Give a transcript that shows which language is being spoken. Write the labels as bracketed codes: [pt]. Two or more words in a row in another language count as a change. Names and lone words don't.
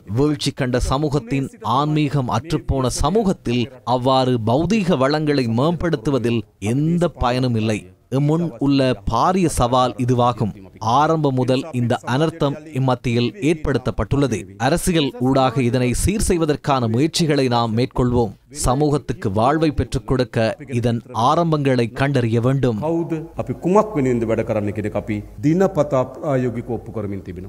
[ta] வீழ்ச்சி கண்ட சமூகத்தின் ஆன்மீகம் அற்றுப்போன சமூகத்தில் அவ்வாறு பௌதீக வளங்களை மேம்படுத்துவதில் எந்த பயனும் இல்லை. முன் உள்ள பாரிய சவால் இதுவாகும். ஆரம்பம் முதல் இந்த அனர்த்தம் இம்மத்தியில் ஏற்படுத்தப்பட்டுள்ளது. அரசியல் ஊடாக இதனை சீர் செய்வதற்கான முயற்சிகளை நாம் மேற்கொள்வோம். சமூகத்துக்கு வாழ்வை பெற்றுக் கொடுக்க இதன் ஆரம்பங்களை கண்டறிய வேண்டும். [si] කවුද අපි කුමක් වෙනුවෙන්ද වැඩ කරන්න කියන එක අපි දිනපතා ප්‍රායෝගිකව ඔප්පු කරමින් තිබෙනවා.